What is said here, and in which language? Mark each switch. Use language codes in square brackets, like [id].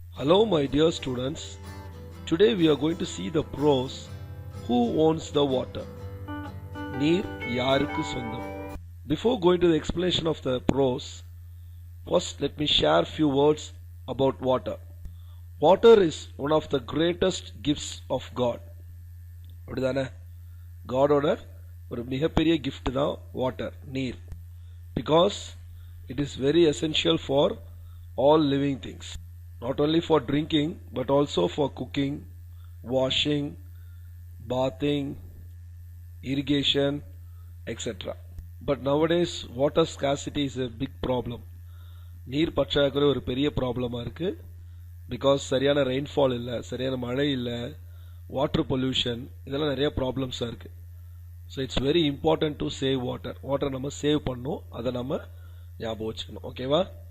[en] Hello my dear students, today we are going to see the prose Who owns the water? [ta] நீர் யாருக்கு சொந்தம்? [en] Before going to the explanation of the prose, first let me share few words about water. Water is one of the greatest gifts of God. [ta] அப்படிதானே? Godோட ஒரு மிகப்பெரிய gift தான் water, நீர். [en] Because it is very essential for all living things. Not only for drinking but also for cooking, washing, bathing, irrigation, etc. But nowadays water scarcity is a big problem. [ta] நீர் பற்றாக்குறை ஒரு பெரிய ப்ராப்ளமா இருக்கு. Because சரியான rainfall இல்லை, சரியான மழை இல்லை, வாட்டர் பொல்யூஷன், இதெல்லாம் நிறைய ப்ராப்ளம்ஸாக இருக்கு. [en] So it's very important to save water. [ta] Water நம்ம சேவ் பண்ணணும், அதை நம்ம ஞாபகம் வச்சுக்கணும். ஓகேவா?